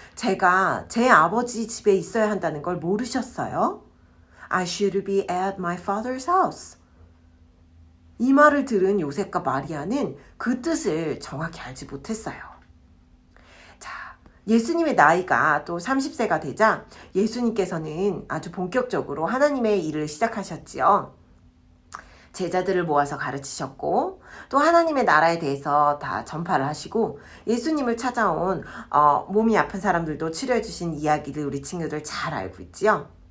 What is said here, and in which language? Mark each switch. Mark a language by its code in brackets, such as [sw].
[ko] 제가 제 아버지 집에 있어야 한다는 걸 모르셨어요? [en] I should be at my father's house. [ko] 이 말을 들은 요셉과 마리아는 그 뜻을 정확히 알지 못했어요. 자, 예수님의 나이가 또 30세가 되자 예수님께서는 아주 본격적으로 하나님의 일을 시작하셨지요. 제자들을 모아서 가르치셨고 또 하나님의 나라에 대해서 다 전파를 하시고 예수님을 찾아온 몸이 아픈 사람들도 치료해 주신 이야기를 우리 친구들 잘 알고 있지요.